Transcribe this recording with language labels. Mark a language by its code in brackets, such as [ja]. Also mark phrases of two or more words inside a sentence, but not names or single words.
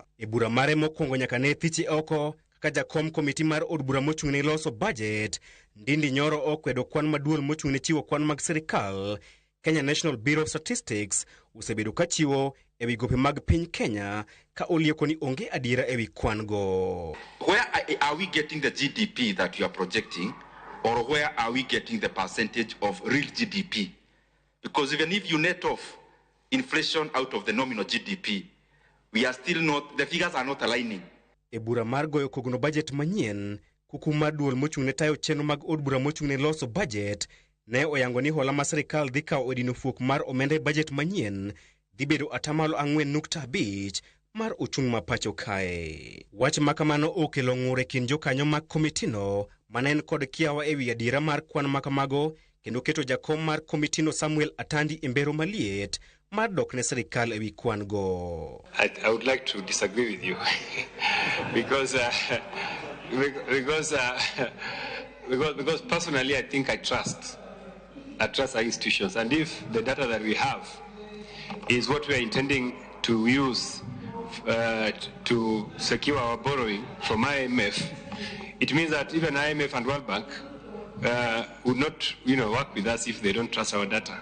[luo] E bura mare mokwongo nyaka ne thiche oko kaka jakom komiti mar od bura mochung' ne loso bajet, Ndindi Nyoro okwedo kwan maduol mochung' ne chiwo kwan mag sirikal. Kenya National Bureau of Statistics osebedo ka chiwo ewi gope mag piny Kenya ka olieko ni onge adiera ewi kwan go. [en] Where are we getting the GDP that you are projecting, or where are we getting the percentage of real GDP? Because even if you net off inflation out of the nominal GDP, we are still not, the figures are not aligning. [luo] E bura mar goyo kogno budget manyien, kuku mar duol mochung' ne tayo chenro mag od bura mochung' ne loso budget, ne oyango ni hola ma sirikal dhi kawo odino fuok mar omenda budget manyien dhi bedo 4.5% mar ochung' ma pacho kae. Wach makamano okelo ng'ur e kind jokanyo mag komitino manen kod kiawa ewi adiera mar kwan makamago kendo keto jakom mar komitino Samuel Atandi e mbero maliet mar dok ne sirikal ewi kwan go. [en] I would like to disagree with you because personally I think I trust our institutions, and if the data that we have is what we are intending to use to secure our borrowing from IMF, it means that even IMF and World Bank would not, work with us if they don't trust our data.